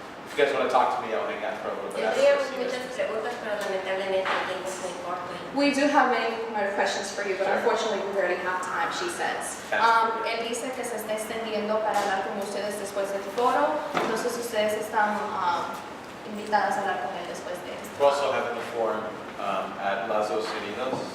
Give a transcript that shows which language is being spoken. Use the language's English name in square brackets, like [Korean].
[English] If you guys want to talk to me, I'll hang out for a little bit. [Spanish] Tendría [English] after this. [Spanish] muchas preguntas, pero lamentablemente el tiempo es muy corto. [English] We do have many more questions for you, but unfortunately we already have time, she says. [Spanish] Él dice que se está extendiendo para hablar con ustedes después del foro, entonces ustedes están invitadas a hablar con él después de esto. [English] We're also having a forum at Las Dos Unidos.